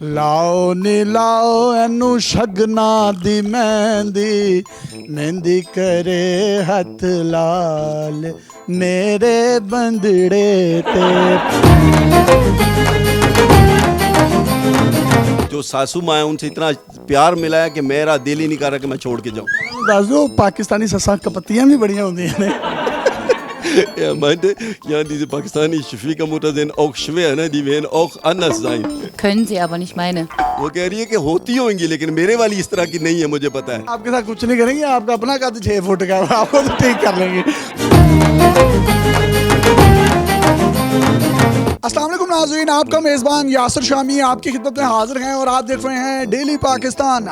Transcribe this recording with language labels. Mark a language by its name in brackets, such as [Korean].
[Punjabi] ਲਾਓ ਨੀ ਲਾਓ ਇਹਨੂੰ ਸ਼ਗਨਾਂ ਦੀ ਮਹਿੰਦੀ ਮਹਿੰਦੀ ਕਰੇ ਹੱਥ ਲਾਲ ਮੇਰੇ ਬੰਦੜੇ ਤੇ। [Hindi] जो सासू माँ है उनसे इतना प्यार मिला है कि मेरा दिल ही नहीं कर रहा कि मैं छोड़ के जाऊँ। [Punjabi] ਦੱਸ ਦਿਓ ਪਾਕਿਸਤਾਨੀ ਸੱਸਾਂ ਕਪੱਤੀਆਂ ਵੀ ਬੜੀਆਂ ਹੁੰਦੀਆਂ ਨੇ। [German] Er meinte, ja, diese Pakistani Schwiegermutter sind auch schwer, ne? Die werden auch anders sein. Können sie aber nicht meine. [Hindi] वो कह रही है कि होती होंगी लेकिन मेरे वाली इस तरह की नहीं है, मुझे पता है। आपके साथ कुछ नहीं करेंगे, आपका अपना कद 6 फुट का है, आपको तो ठीक कर लेंगे। अस्सलाम वालेकुम नाज़रीन, आपका मेज़बान यासिर शामी आपकी खिदमत में हाजिर हैं और आप देख रहे हैं डेली पाकिस्तान।